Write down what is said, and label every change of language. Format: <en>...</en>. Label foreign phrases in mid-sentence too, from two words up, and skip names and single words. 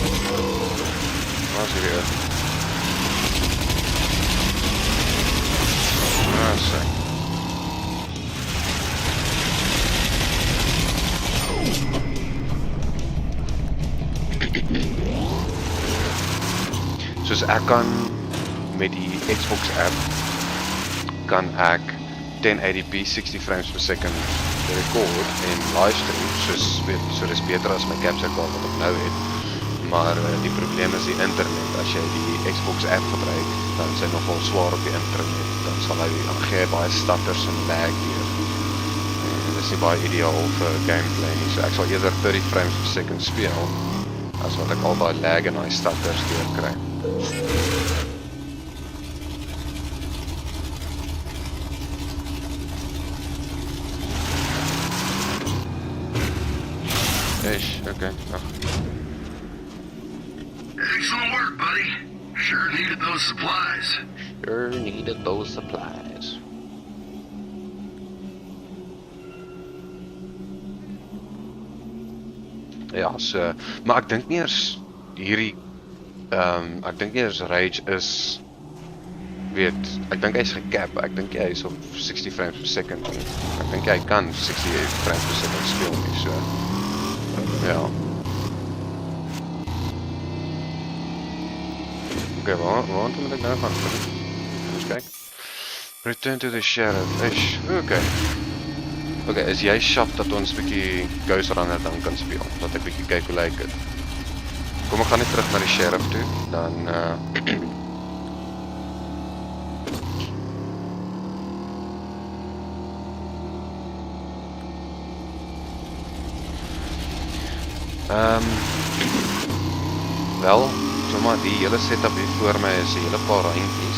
<af>Waar is hier? So. Soos ek kan met die Xbox app kan ek 1080p 60</af> <en>frames per second</en> <af>record en livestream, so dis beter as my</af> <en>capture card</en> <af>wat ek nou het, maar die probleem is die internet. As jy die Xbox app gebruik, dan is hy nogal swaar op die internet, dan sal hy gee baie stutters en lag weer. Dit is nie baie ideaal vir gameplay nie, so ek sal eerder 30</af> <en>frames per second</en> <af>speel, as wat ek al daai lag en daai stutters deurkry. Okay.</af> <en>Excellent work, buddy. Sure needed those supplies. Sure needed those supplies.</en> <af>Ja, so, maar ek dink nie eers hierdie ek dink nie eers Rage is, weet, ek dink hy is gecap, ek dink hy is op 60</af> <en>frames per second</en> <af>nie. Ek dink hy kan 60</af> <en>frames per second</en> <af>speel nie, so ja. Oké, waar moet ek nou gaan? Eens kyk.</af> <en>Return to the Sheriff,</en> <af>oké. Oké, is jy sharp dat ons bykie Ghost Runner dan kan speel? Dat ek bykie kyk hoe lyk het. Kom, ek gaan net terug na die sheriff toe, dan wel, sommer die hele setup hier voor my is 'n hele paar randjies.</af>